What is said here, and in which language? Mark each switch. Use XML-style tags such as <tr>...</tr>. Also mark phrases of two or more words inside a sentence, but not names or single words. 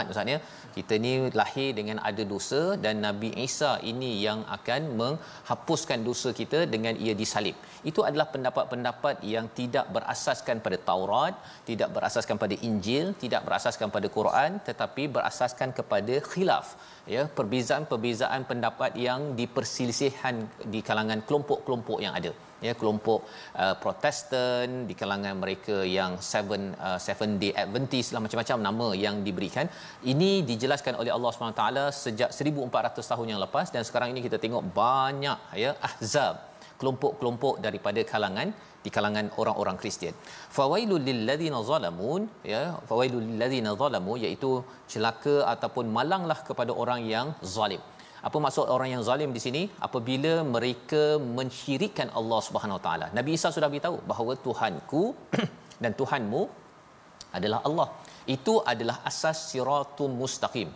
<ms>Maksudnya kita ni lahir dengan ada dosa dan Nabi Isa ini yang akan menghapuskan dosa kita dengan ia disalib. Itu adalah pendapat-pendapat yang tidak berasaskan pada Taurat, tidak berasaskan pada Injil, tidak berasaskan pada Quran, tetapi berasaskan kepada khilaf, ya, perbezaan-perbezaan pendapat yang diperselisihkan di kalangan kelompok-kelompok yang ada. Ya, kelompok Protestan, di kalangan mereka yang Seven Day Adventist lah, macam-macam nama yang diberikan. Ini dijelaskan oleh Allah SWT sejak 1400 tahun yang lepas, dan sekarang ini kita tengok banyak ya ahzab, kelompok-kelompok daripada di kalangan orang-orang Kristian.</ms> <ar>فويل للذين ظلموا، يا، فويل للذين ظلموا,</ar> <ms>iaitu celaka ataupun malanglah kepada orang yang zalim. Apa maksud orang yang zalim di sini? Apabila mereka mensyirikkan Allah Subhanahu Wa Taala. Nabi Isa sudah beritahu bahawa Tuhanku dan Tuhanmu adalah Allah. Itu adalah asas</ms> <ar>الصراط المستقيم.</ar>